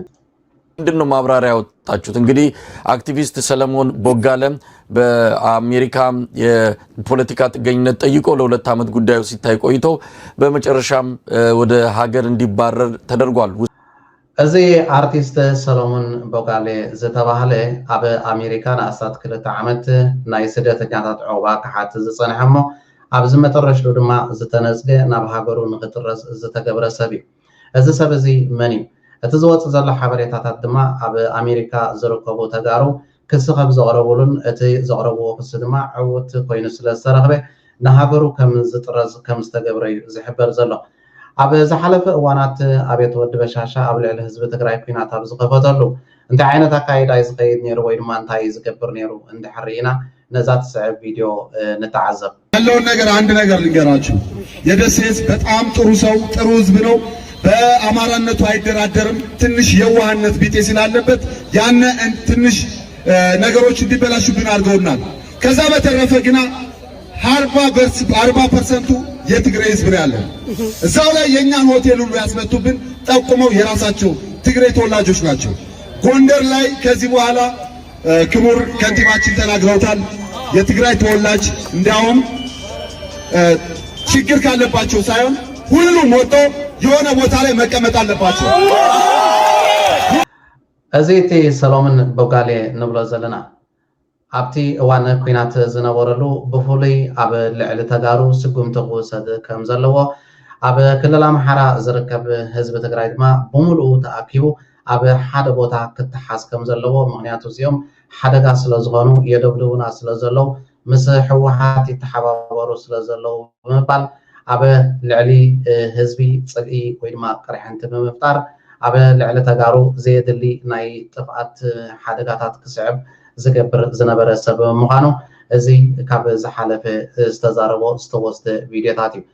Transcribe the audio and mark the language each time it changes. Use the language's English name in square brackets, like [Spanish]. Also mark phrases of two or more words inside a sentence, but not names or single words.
[Amharic] ምንድነው ማብራሪያ ያወጣችሁት? እንግዲህ አክቲቪስት ሰለሞን ቦጋለም በአሜሪካ የፖለቲካ ጥገኝነት ጠይቆ ለሁለት ዓመት ጉዳዩ ሲታይ ቆይቶ በመጨረሻም ወደ ሀገር እንዲባረር ተደርጓል። [Tigrinya] እዚ አርቲስት ሰለሞን ቦጋለ ዝተባሃለ ኣብ አሜሪካ ንኣስታት 2 ዓመት ናይ ስደተኛታት ዕቁባ ክሓት ዝጸንሐሞ ኣብዚ መጨረሻ ድማ ዝተነጽገ ናብ ሃገሩ ንኽጥረስ ዝተገብረ ሰብ እዩ። እዚ ሰብ እዚ መን እዩ? እቲ ዝወጽእ ዘሎ ሓበሬታታት ድማ ኣብ ኣሜሪካ ዝርከቡ ተጋሩ ክስ ከም ዘቕረቡሉን እቲ ዘቕረብዎ ክስ ድማ ዕውት ኮይኑ ስለ ዝተረኽበ ንሃገሩ ከም ዝጥረዝ ከም ዝተገብረ እዩ ዝሕበር ዘሎ። ኣብ ዝሓለፈ እዋናት ኣብየት ወዲ በሻሻ ኣብ ልዕሊ ህዝቢ ትግራይ ኩናት ኣብ ዝኸፈተሉ እንታይ ዓይነት ኣካይዳ እዩ ዝኸይድ ነይሩ ወይ ድማ እንታይ ዝገብር ነይሩ እንድሕር ኢና ነዛ ትስዕብ ቪድዮ ንተዓዘብ። [Amharic] ያለውን ነገር አንድ ነገር ልንገራችሁ። የደሴ ህዝብ በጣም ጥሩ ሰው ጥሩ ህዝብ ነው። በአማራነቱ አይደራደርም። ትንሽ የዋህነት ቢጤ ስላለበት ያነ ትንሽ ነገሮች እንዲበላሹብን አድርገውናል። ከዛ በተረፈ ግና 40% የትግራይ ህዝብ ነው ያለው። እዛው ላይ የኛን ሆቴል ሁሉ ያስመቱብን ጠቁመው የራሳቸው ትግራይ ተወላጆች ናቸው። ጎንደር ላይ ከዚህ በኋላ ክቡር ከንቲባችን ተናግረውታል። የትግራይ ተወላጅ እንዲያውም ችግር ካለባቸው ሳይሆን ሁሉም ወጥቶ የሆነ ቦታ ላይ መቀመጥ አለባቸው። [Tigrinya] እዚቲ ሰሎምን ቦጋሌ ንብሎ ዘለና ኣብቲ እዋን ኩናት ዝነበረሉ ብፍሉይ ኣብ ልዕሊ ተጋሩ ስጉምቲ ክውሰድ ከም ዘለዎ ኣብ ክልል ኣምሓራ ዝርከብ ህዝቢ ትግራይ ድማ ብሙሉእ ተኣኪቡ ኣብ ሓደ ቦታ ክትሓዝ ከም ዘለዎ ምክንያቱ እዚኦም ሓደጋ ስለ ዝኾኑ የደብድቡና ስለ ዘለው ምስ ሕወሓት ይተሓባበሩ ስለ ዘለው ብምባል ኣብ ልዕሊ ህዝቢ ፅልኢ ወይ ድማ ቅርሕንቲ ብምፍጣር ኣብ ልዕሊ ተጋሩ ዘየድሊ ናይ ጥፍኣት ሓደጋታት ክስዕብ ዝገብር ዝነበረ ሰብ ምዃኑ እዚ ካብ ዝሓለፈ ዝተዛረቦ ዝተወስደ ቪድዮታት እዩ።